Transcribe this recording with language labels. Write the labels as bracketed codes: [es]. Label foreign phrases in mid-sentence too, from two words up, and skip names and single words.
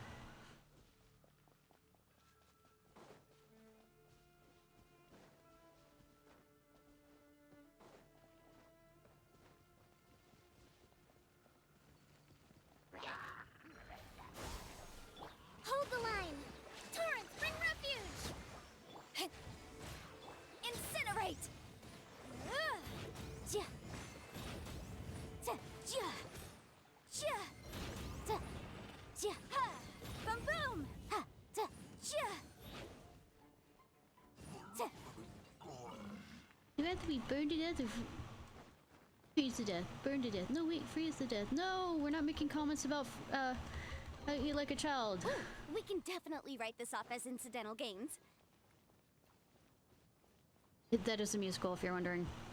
[en] Hold the line! Torrents, bring refuge! Incinerate! Ja. Ta. Ja. Ja. Ta. Ja. Ha. Boom boom! Ha. Ta. Ja. Ta. You have to be burned to death or freeze to death. Burned to death. No, wait, freeze to death. No, we're not making comments about you like a child. Ooh, we can definitely write this off as incidental gains. That is a musical, if you're wondering.